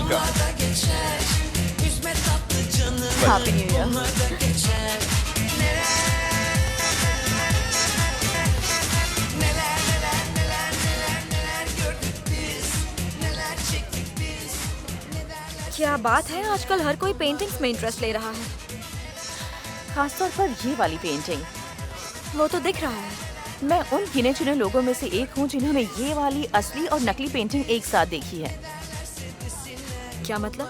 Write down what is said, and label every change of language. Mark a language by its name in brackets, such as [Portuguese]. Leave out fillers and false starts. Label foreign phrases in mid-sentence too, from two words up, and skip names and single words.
[Turkish] Bunlar da geçer. Üzme tatlı canını. [English] Happy New Year. [Turkish] Bunlar da geçer. Neler gördük biz. Neler çektik biz. Ne derler. [Hindi] क्या बात है, आजकल हर कोई पेंटिंग्स में इंटरेस्ट ले रहा है। खासतौर पर ये वाली पेंटिंग। वो तो दिख रहा है। मैं उन गिने चुने लोगों में से एक हूँ जिन्होंने ये वाली असली और नकली पेंटिंग एक साथ देखी है। क्या मतलब?